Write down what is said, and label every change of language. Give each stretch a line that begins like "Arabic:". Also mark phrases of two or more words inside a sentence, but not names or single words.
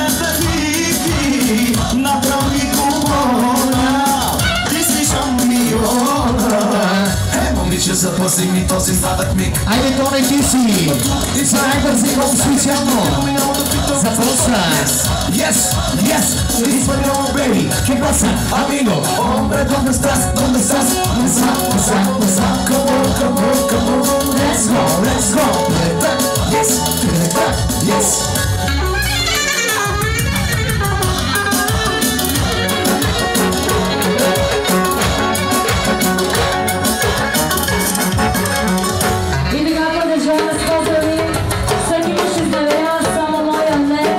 Bulgarian: Направи купона. Ти си шампиона. Момиче, запази ми този сладък миг. Айде, Тони, ти си. За най-бързи гол специално. За Полса.
English: Yes. Испаньола,
Spanish: baby, ¿qué pasa, amigo? Hombre, ¿dónde estás?
English: What's up? Come on, let's go. Yes.
Bulgarian: И така продължаваме с поздрави. Всеки мъж изневерява само моя не.